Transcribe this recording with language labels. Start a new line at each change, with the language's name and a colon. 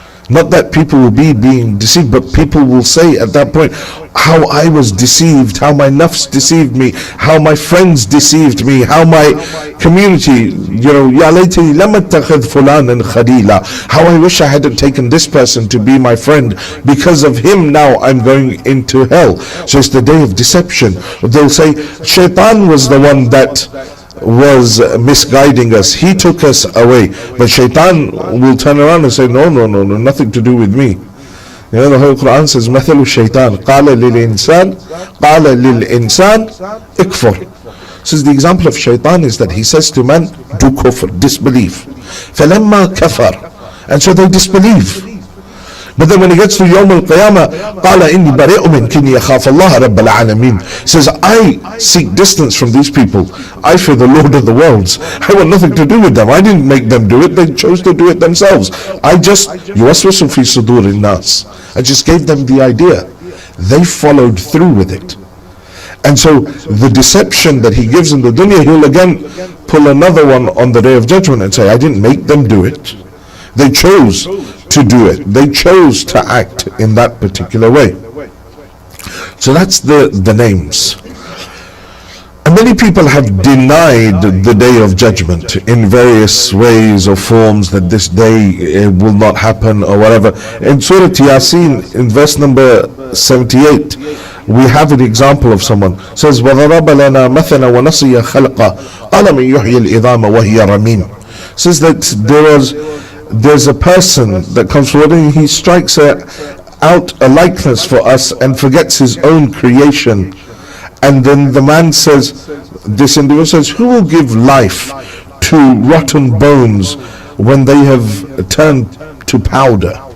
English: Not that people will be being deceived, but people will say at that point, how I was deceived, how my nafs deceived me, how my friends deceived me, how my community,
Arabic: Ya laytani lam attakhidh fulanan khalila,
English: how I wish I hadn't taken this person to be my friend, because of him now I'm going into hell. So it's the day of deception. They'll say, Shaitan was the one that was misguiding us, he took us away. But Shaitan will turn around and say, no, nothing to do with me. The whole Quran says,
Arabic: مثل الشيطان قال للإنسان اكفر.
English: Says the example of Shaitan is that he says to man, do kufr, disbelief.
Arabic: فلما كفر,
English: and so they disbelieve. But then when he gets to Yawm al-Qiyamah,
Arabic: قال إني بريء منكني يخاف الله رب العالمين.
English: Says, I seek distance from these people. I fear the Lord of the worlds. I want nothing to do with them. I didn't make them do it. They chose to do it themselves. I just
Arabic: يوسوس في صدور الناس.
English: I just gave them the idea. They followed through with it. And so the deception that he gives in the dunya, he'll again pull another one on the Day of Judgment and say, I didn't make them do it. They chose to do it. They chose to act in that particular way. So that's the names. And many people have denied the Day of Judgment in various ways or forms, that this day will not happen or whatever. In Surah Yasin, in verse number 78, we have an example of someone. It says,
Arabic: وَضَرَبَ لَنَا مَثَلًا وَنَسِيَ خَلْقًا قَالَ مَنْ يُحْيِي الْعِظَامَ وَهِيَ رَمِيمٌ.
English: Says that there's a person that comes forward and he strikes out a likeness for us and forgets his own creation. And then the man says, this individual says, who will give life to rotten bones when they have turned to powder?